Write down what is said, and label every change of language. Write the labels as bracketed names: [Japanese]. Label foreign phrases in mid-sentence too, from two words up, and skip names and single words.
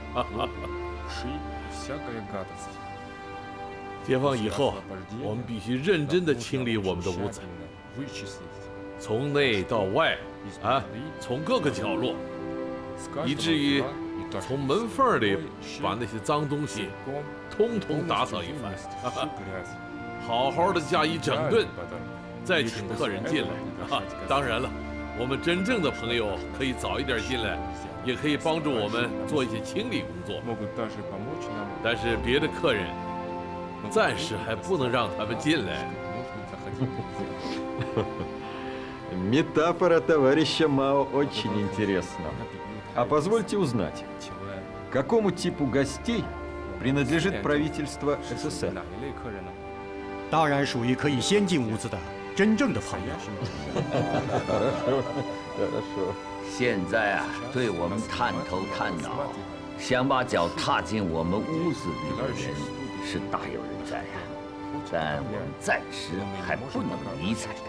[Chinese] 解放以后，我们必须认真地清理我们的屋子，从内到外，从各个角落，以至于从门缝里把那些脏东西通通打扫一番，好好的加以整顿，再请客人进来。当然了，我们真正的朋友可以早一点进来，也可以帮助我们做一些清理工作。但是别的客人暂时还不能让他们进来。 [Russian] Метафора товарища Мао очень интересна. А позвольте узнать, какому типу гостей принадлежит правительство СССР? [Chinese] 当然属于可以先进屋子的真正的朋友。现在啊，对我们探头探脑，想把脚踏进我们屋子里的人是大有人在呀，但我们暂时还不能理睬他。